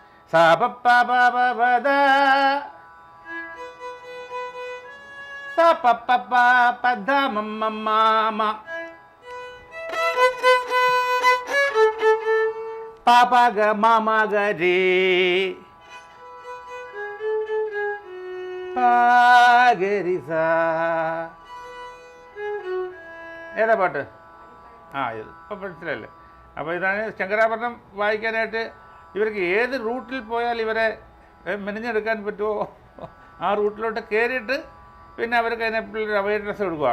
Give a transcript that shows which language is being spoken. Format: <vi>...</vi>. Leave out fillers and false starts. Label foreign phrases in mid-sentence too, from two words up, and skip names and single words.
<ml>sa pa pa pa pa pa da sa pa pa pa pa da ma ma ma ma pa pa ga ma ma ga re pa ga ri sa. ഏതാ പാട്ട്? ഇത് ഇപ്പം മനസ്സിലല്ലേ. അപ്പോൾ ഇതാണ് ശങ്കരാഭരണം വായിക്കാനായിട്ട്. ഇവർക്ക് ഏത് റൂട്ടിൽ പോയാൽ ഇവരെ മെനഞ്ഞെടുക്കാൻ പറ്റുമോ ആ റൂട്ടിലോട്ട് കയറിയിട്ട് പിന്നെ അവർക്ക് അതിനെപ്പോഴും അവയർനെസ് കൊടുക്കുക.</ml>